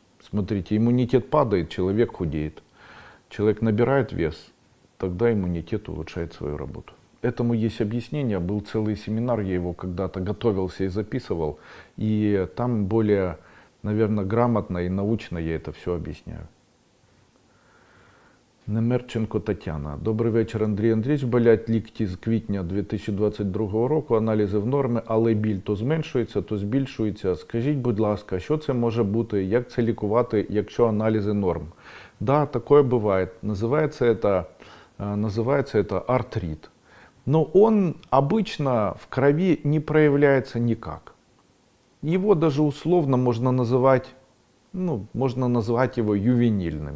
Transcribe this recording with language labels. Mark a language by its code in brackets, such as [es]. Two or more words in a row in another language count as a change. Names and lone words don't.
[ru] Смотрите, иммунитет падает, человек худеет. Человек набирает вес, тогда иммунитет улучшает свою работу. Этому есть объяснение. Был целый семинар, я его когда-то готовился и записывал. И там более, наверное, грамотно и научно я это все объясняю. [uk] Немерченко Тетяна. Добрий вечір, Андрій Андрійович. Болять лікті з квітня 2022 року, аналізи в нормі, але біль то зменшується, то збільшується. Скажіть, будь ласка, що це може бути, як це лікувати, якщо аналізи норм? [ru] Да, такое бывает. Называется это артрит. Но он обычно в крови не проявляется никак. Его даже условно можно называть, можно назвать его ювенильным.